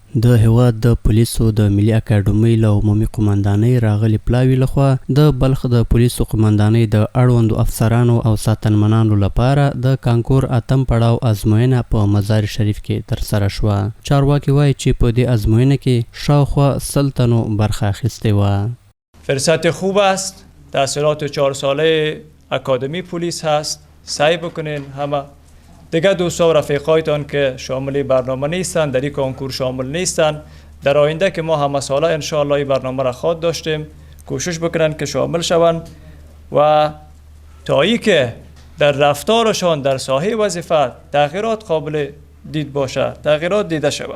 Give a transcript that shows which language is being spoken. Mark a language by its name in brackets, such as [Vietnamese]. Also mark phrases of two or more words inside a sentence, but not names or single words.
[Pashto] د هیواد د پولیسو د ملي اکاډمۍ له عمومي قمندانۍ راغلي پلاوي لخوا د بلخ د پولیسو قمندانۍ د اړوندو افسرانو او ساتنمنانو لپاره د کانکور اتم پړاو ازموینه په مزار شریف کې ترسره شوه. چارواکي وایي چې په دې ازموینه کې شاوخوا 100 تنو برخه اخیستې وه. [Persian] فرصت خوب است. تحصیلات 4 ساله اکادمی پلیس هست. سعی بکنین همه دیگه دوستا و رفیقایتان که شامل برنامه نیستن، در این کنکور شامل نیستن، در آینده که ما همه ساله انشاءالله این برنامه را خواهد داشتیم، کوشش بکنن که شامل شوند و تا ای که در رفتارشان در ساحه وظیفه تغییرات قابل دید باشه، تغییرات دیده شود.